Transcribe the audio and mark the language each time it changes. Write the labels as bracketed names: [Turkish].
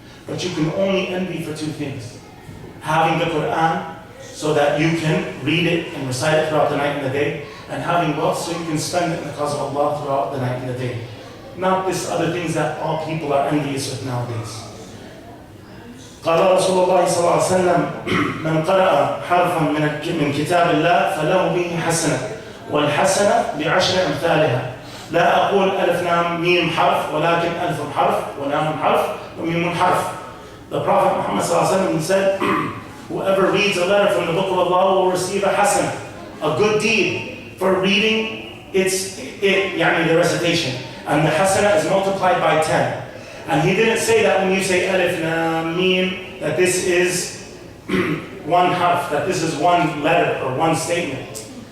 [English] But you can only envy for two things. Having the Quran so that you can read it and recite it throughout the night and the day, and having wealth so you can spend it in the cause of Allah throughout the night and the day. Not this other things that all people are envious with nowadays. [Arabic] قال رسول الله صلى الله عليه وسلم من قرأ حرفا من كتاب الله فله به حسنة والحسنة بعشر أمثالها لا أقول ألف لام ميم حرف ولكن ألف حرف ولام حرف وميم حرف. [English] The Prophet Muhammad صلى الله عليه وسلم said, whoever reads a letter from the book of Allah will receive a hasanah, a good deed for reading the recitation. And the hasanah is multiplied by 10. And he didn't say that when you say alif, lam, mim, that this is one harf, that this is one letter or one statement.